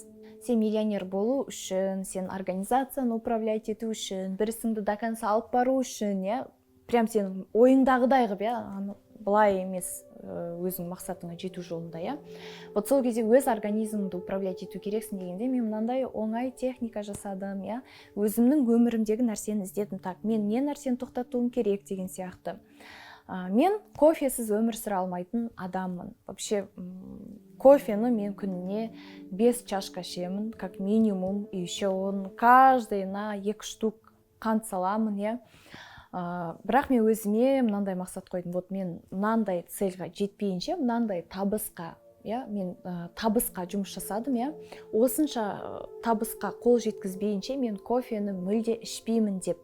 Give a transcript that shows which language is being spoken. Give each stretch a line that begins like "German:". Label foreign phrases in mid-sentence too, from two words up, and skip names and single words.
Kazakh: Сен миллионер болу үшін, сен организацияны управлять ету үшін, бір ісіңді
Russian: до конца
Kazakh: алып бару үшін, прям сен ойыңдағыдай қылып, былай емес өзің мақсатыңа жету жолында, сол кезде өз организміңді управлять ету керексің дегенде, мен мынандай оңай техника жасадым, өзімнің өмірімдегі нәрсені іздедім, мен не нәрсені тоқтатуым керек деген сияқты. Мен кофесіз өмір сүре алмайтын адаммын. Вообще, кофені мен күніне 5 чашка ішемін,
Russian: как минимум, и еще он каждый на 2 штук
Kazakh: қант саламын, иә. Бірақ мен өзіме мынандай мақсат қойдым. Вот мен мынандай цельға жетпейінше, мынандай табысқа, иә, мен табысқа жұмыс жасадым, иә. Осынша табысқа қол жеткізбейінше мен кофені мүлде ішпеймін деп.